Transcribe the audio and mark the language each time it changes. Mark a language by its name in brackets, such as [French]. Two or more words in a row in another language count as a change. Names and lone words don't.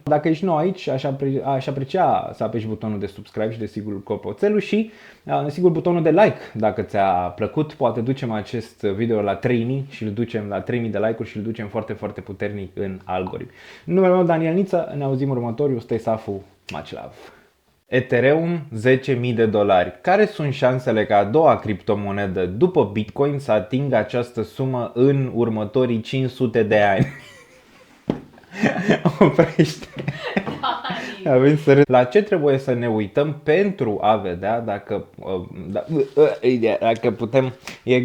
[Romanian] Dacă ești nou aici, aș aprecia să apeși butonul de subscribe și desigur clopoțelul și desigur butonul de like dacă ți-a plăcut. Poate ducem acest video la 3000 și îl ducem la 3000 de like-uri și îl ducem foarte puternic în algoritm. Numele meu Daniel Niță, ne auzim următorul, [English] stay safu, much love. [Romanian] Ethereum $10.000. Care sunt șansele ca a doua criptomonedă după Bitcoin să atingă această sumă în următorii 500 de ani? Oprește. La ce trebuie să ne uităm pentru a vedea dacă putem